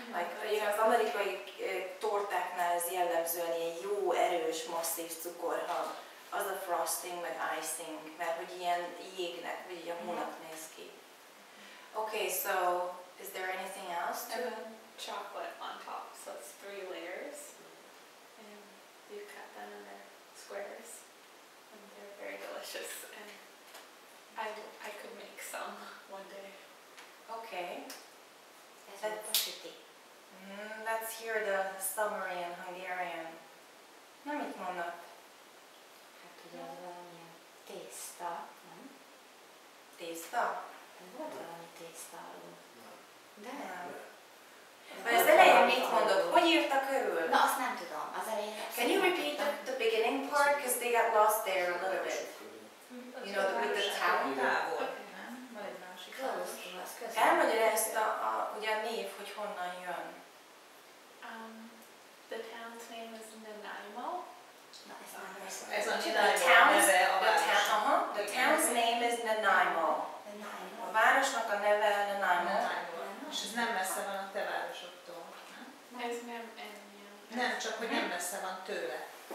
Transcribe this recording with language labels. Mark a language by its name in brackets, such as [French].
[English] Like, [Hungarian] az amerikai tortáknál ez jellemzően ilyen jó, erős, masszív cukorhab. Az a frosting, meg icing, mert hogy ilyen jégnek, vagy ilyen hónak néz ki. [English] Okay, so is there anything else? And then chocolate on top, so it's 3 layers. And you cut them and they're squares. And they're very delicious. And I could make some one day. Okay. [Hungarian] Ez volt a süti. [English] Let's hear the summary in Hungarian. [Hungarian] Na, mit mondnak? Hát ugye az valamilyen tészta, nem? Tészta? Volt valami tészta alul. De Nem. Vagy az elején mit mondod? Hogy írta körül? Na, azt nem tudom. Az elején... [English] Can you repeat the beginning part? Because they got lost there a little bit. You know, with the town? [Hungarian] Távol, nem? Van egy másik [English] Close to us, [Hungarian] közben. Elmagyarázta ugye a név, hogy honnan jön. [English] The town's name is Nanaimo. [Hungarian] Na, ez nem lesz. Ez a [English] The [Hungarian] Nanaimo neve a városnak. [English] the town's name is Nanaimo. [Hungarian] A városnak a neve Nanaimo. És ez nem messze van a te városoktól, nem? Ez nem ennyi. Nem, csak hogy nem messze van tőle.